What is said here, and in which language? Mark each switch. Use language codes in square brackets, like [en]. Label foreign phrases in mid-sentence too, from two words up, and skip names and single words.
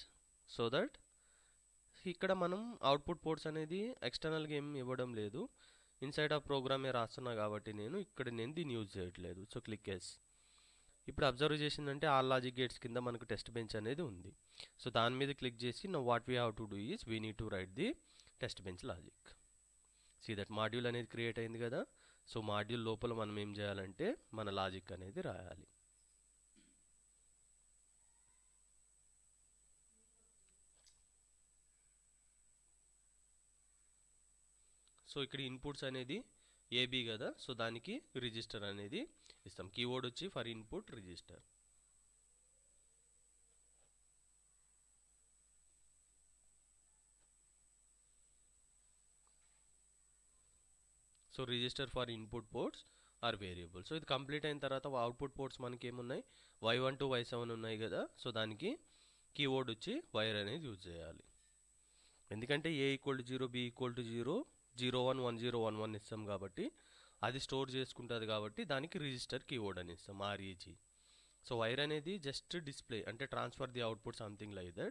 [en] So that [te] ఇక్కడ మనం [en] output ports [te] అనేది ఎక్స్టర్నల్గా ఏం ఇవ్వడం లేదు, [en] inside of program [te] రాస్తున్నా కాబట్టి నేను దీన్ని యూజ్ చేయట్లేదు. [en] So click S. [te] ఇప్పుడు అబ్జర్వ్ చేసిందంటే [en] all logic gates [te] కింద మనకు [en] test bench [te] అనేది ఉంది. [en] సో [te] దాని మీద క్లిక్ చేసి [en] now what we have to do is we need to write the test bench logic. See that module [te] అనేది క్రియేట్ అయింది కదా. [en] So module [te] లోపల మనం ఏం చేయాలంటే మన లాజిక్ అనేది రాయాలి. సో ఇక్కడ ఇన్పుట్స్ అనేది AB కదా. సో దానికి రిజిస్టర్ అనేది ఇస్తాం, కీవర్డ్ వచ్చి [en] for input register. So register for input ports or variable. [te] సో ఇది కంప్లీట్ అయిన తర్వాత [en] output ports [te] మనకి ఏమున్నాయి, y1 to y7 ఉన్నాయి కదా. సో దానికి కీవర్డ్ వచ్చి వైర్ అనేది యూజ్ చేయాలి, ఎందుకంటే A = 0 B = 0 01 10 11 ఇస్తాం కాబట్టి అది స్టోర్ చేసుకుంటుంది కాబట్టి దానికి [en] register keyword [te] అని ఇస్తాం REG. [en] So wire అనేది just display అంటే transfer the output something like that.